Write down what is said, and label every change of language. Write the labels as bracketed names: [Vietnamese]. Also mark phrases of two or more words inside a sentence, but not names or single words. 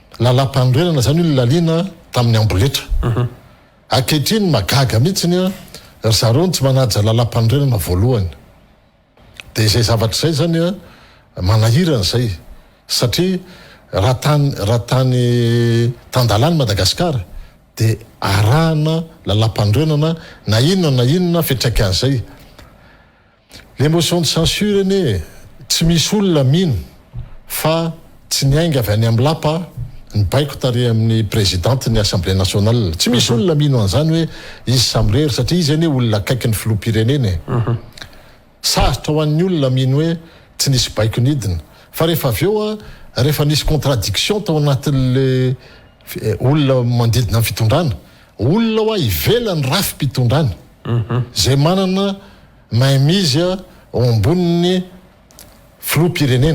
[Malagasy] lalam-panorenana zany io laliana tamin'ny amboletra ankehitriny magaga mihitsiny ry zareo tsy manaja lalam-pandrenana voalohany dia izay zavatra izay zany a manahirana izay satria raha tany tandalany Madagasikara dia arahana lalam-pandrenana na inona fitrakan'izay. [French] Le motion de censure [Malagasy] anie tsy misy olona mino fa tsy niainga avy any amin'ny lapa ny baiko tary amin'ny présidente ny [French] assemblée nationale. [Malagasy] Tsy misy olona mino an'izany hoe izy samrery satria izy anie olona akaiky ny filoham-pirenena. Sarotra ho an'ny olona mino hoe tsy nisy baiko nidina fa rehefa avy eo rehefa nisy contradiction tao anatin'le olona mandidina ny fitondrana, olona hoa ivelany rafim-pitondrana zay manana mahimizy ao amboniny filoham-pirenena.